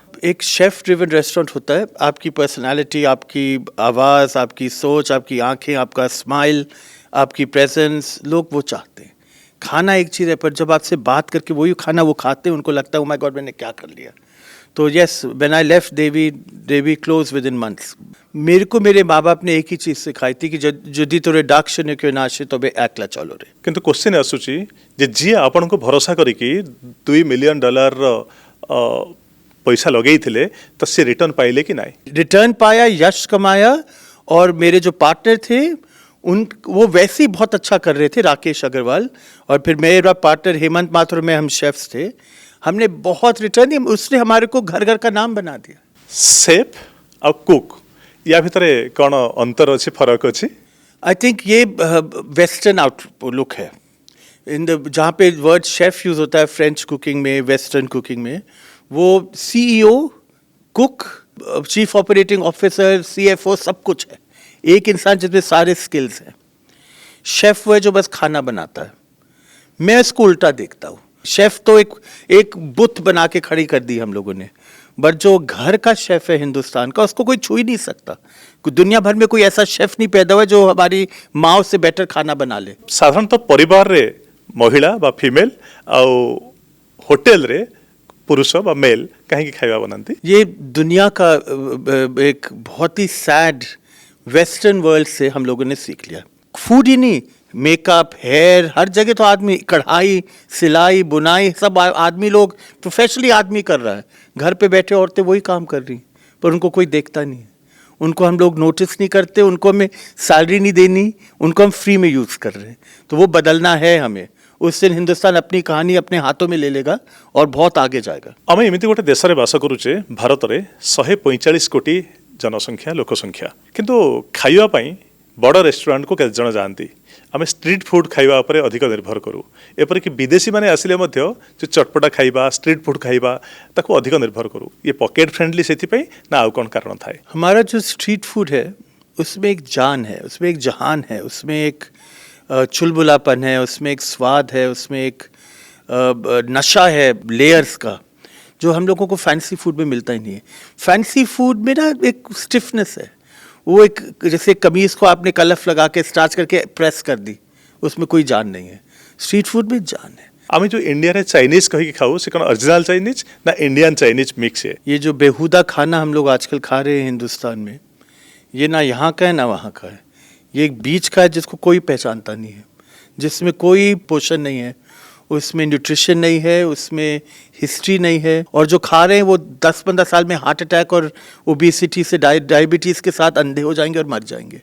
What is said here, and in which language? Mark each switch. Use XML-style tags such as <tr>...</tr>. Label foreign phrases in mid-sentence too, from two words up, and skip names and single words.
<hi>एक</hi> <en>chef driven restaurant</en> <hi>होता है, आपकी पर्सनालिटी, आपकी आवाज़, आपकी सोच, आपकी आंखें, आपका स्माइल, आपकी प्रेजेंस, लोग वो चाहते हैं। खाना एक चीज़ है, पर जब आपसे बात करके वही खाना वो खाते हैं, उनको लगता है,</hi> <en>oh my god,</en> <hi>मैंने क्या कर लिया।</hi> <en>तो yes, when I left Devi close with in months.</en> <hi>मेरे को मेरे माँ बाप ने एक ही चीज सिखाई थी कि</hi> <bn>যদি তোর ডাক শুনে কেউ না আসে তবে একলা চলো রে।</bn> <or>କିନ୍ତୁ କ୍ୱେଶ୍ଚିନ୍ ଆସୁଛି ଯେ ଯିଏ ଆପଣଙ୍କୁ ଭରସା କରିକି $2 ମିଲିୟନ ପଇସା ଲଗେଇଥିଲେ ତ ସେ ରିଟର୍ନ ପାଇଲେ କି ନାହିଁ?</or> <hi>रिटर्न पाया, यश कमाया, और मेरे जो पार्टनर थे उन वो वैसे ही बहुत अच्छा कर रहे थे, राकेश अग्रवाल, और फिर मेरा पार्टनर हेमंत माथुर में हम शेफ्स थे। हमने बहुत रिटर्न दिया, उसने हमारे को घर घर का नाम बना दिया।</hi> <or>सेफ ଆଉ କୁକ୍ ୟା ଭିତରେ କ'ଣ ଅନ୍ତର ଅଛି, ଫରକ ଅଛି?</or> <en>I think</en> <hi>ये</hi> <en>western outlook</en> <hi>है।</hi> <en>in the</en> <hi>जहाँ पे</hi> <en>word chef</en> <hi>यूज होता है</hi> <en>French cooking</en> <hi>में,</hi> <en>western cooking</en> <hi>में, वो</hi> <en>CEO, cook, chief operating officer, CFO</en> <hi>सब कुछ है। एक इंसान जिसमें सारे स्किल्स हैं। शेफ वो है जो बस खाना बनाता है। मैं इसको उल्टा देखता हूँ। शेफ तो एक बुत बना के खड़ी कर दी हम लोगों ने, बट जो घर का शेफ है हिंदुस्तान का, उसको कोई छू ही नहीं सकता। दुनिया भर में कोई ऐसा शेफ नहीं पैदा हुआ जो हमारी माँ से बेटर खाना बना ले।</hi> <or>ସାଧାରଣତଃ ପରିବାରରେ ମହିଳା ବା ଫିମେଲ ଆଉ ହୋଟେଲରେ ପୁରୁଷ ବା ମେଲ କାହିଁକି ଖାଇବା ବନାନ୍ତି?</or> <hi>ये दुनिया का एक बहुत ही</hi> <en>sad western world</en> <hi>से हम लोगों ने सीख लिया। फूड ही नहीं,</hi> <en>makeup, hair,</en> <hi>हर जगह तो आदमी, कढ़ाई, सिलाई, बुनाई, सब आदमी लोग प्रोफेशनली आदमी कर रहा है। घर पे बैठे औरतें वही काम कर रही, पर उनको कोई देखता नहीं है। उनको हम लोग नोटिस नहीं करते, उनको हमें सैलरी नहीं देनी, उनको हम फ्री में यूज़ कर रहे हैं। तो वो बदलना है हमें। उस दिन हिंदुस्तान अपनी कहानी अपने हाथों में ले लेगा और बहुत आगे जाएगा।</hi> <or>ଆମେ ଏମିତି ଗୋଟେ ଦେଶରେ ବାସ କରୁଛେ, ଭାରତରେ 145 କୋଟି ଜନସଂଖ୍ୟା, ଲୋକସଂଖ୍ୟା, କିନ୍ତୁ ଖାଇବା ପାଇଁ ବଡ଼ ରେଷ୍ଟୁରାଣ୍ଟକୁ କେତେ ଜଣ ଯାଆନ୍ତି? ଆମେ</or> <en>street food</en> <or>ଖାଇବା ଉପରେ ଅଧିକ ନିର୍ଭର କରୁ। ଏପରିକି ବିଦେଶୀମାନେ ଆସିଲେ ମଧ୍ୟ ଯେ ଚଟପଟା ଖାଇବା,</or> <en>street food</en> <or>ଖାଇବା, ତାକୁ ଅଧିକ ନିର୍ଭର କରୁ। ଇଏ</or> <en>pocket friendly</en> <or>ସେଥିପାଇଁ ନା ଆଉ କ'ଣ କାରଣ ଥାଏ?</or> <hi>हमारा जो</hi> <en>street food</en> <hi>है उसमें एक जान है, उसमें एक जहान है, उसमें एक चुलबुलापन है, उसमें एक स्वाद है, उसमें एक नशा है लेयर्स का, जो हम लोगों को</hi> <en>fancy food</en> <hi>में मिलता ही नहीं है।</hi> <en>fancy food</en> <hi>में ना एक स्टिफनेस है, वो एक जैसे कमीज को आपने कलफ लगा के स्टार्च करके प्रेस कर दी, उसमें कोई जान नहीं है।</hi> <en>street food</en> <hi>में जान है।</hi> <or>ଆମେ ଯେଉଁ ଇଣ୍ଡିଆରେ ଚାଇନିଜ୍ କହିକି ଖାଉ ସେ କ'ଣ</or> <en>original Chinese</en> <or>ନା</or> <en>Indian Chinese mix</en> <or>है?</or> <hi>ये जो बेहुदा खाना हम लोग आजकल खा रहे हैं हिंदुस्तान में, ये ना यहाँ का है ना वहाँ का है। ये एक बीच का है जिसको कोई पहचानता नहीं है, जिसमें कोई पोषण नहीं है, उसमें न्यूट्रिशन नहीं है, उसमें हिस्ट्री नहीं है, और जो खा रहे हैं वो 10-15 साल में</hi> <en>heart attack</en> <hi>और ओबेसिटी से डायबिटीज़ के साथ अंधे हो जाएंगे और मर जाएंगे।</hi>